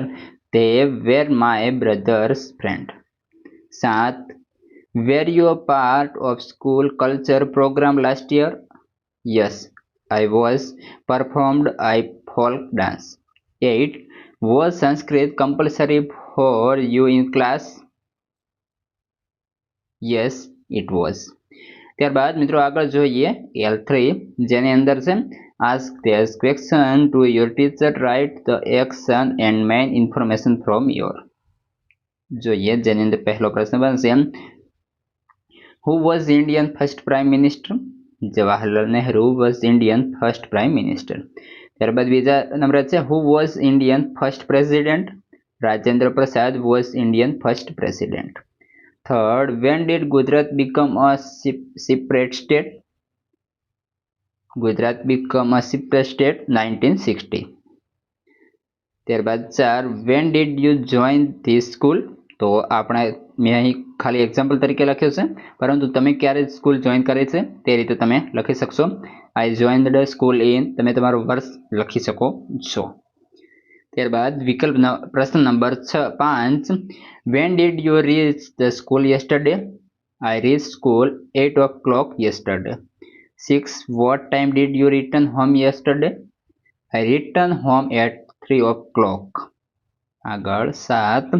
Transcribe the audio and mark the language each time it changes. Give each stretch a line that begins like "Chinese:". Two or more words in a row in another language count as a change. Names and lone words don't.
English: They were my brother's friend. 7, were you a part of school culture program last year? Yes, I was. Performed I folk dance. 8, was Sanskrit compulsory for you in class? Yes, it was.
Gujarati: ત્યારબાદ મિત્રો આગળ જોઈએ L3, જેની અંદર છે,
English: ask this question to your teacher, write the action and main information from your.
Gujarati: જોઈએ જેની અંદર પહેલો પ્રશ્ન બનશે,
English: who was Indian first prime minister? Jawaharlal Nehru was Indian first prime minister.
Gujarati: ત્યારબાદ બીજા નંબર છે,
English: who was Indian first president? Rajendra Prasad was Indian first president. Third, when did Gujarat become a separate state? Gujarat became a separate state 1960. ત્યારબાદ 4, when did you join this school?
Gujarati: તો આપણે મેં અહીં ખાલી એક્ઝામ્પલ તરીકે લખ્યું છે, પરંતુ તમે ક્યારે
English: school join
Gujarati: કરી છે તે રીતે તમે લખી શકશો.
English: I join the school in,
Gujarati: તમે તમારું વર્ષ લખી શકો છો. ત્યારબાદ વિકલ્પ પ્રશ્ન નંબર 5,
English: when did you reach the school yesterday? I reached school 8 o'clock yesterday. 6. What time did you return home yesterday? I returned home at 3 o'clock.
Gujarati: આગળ 7.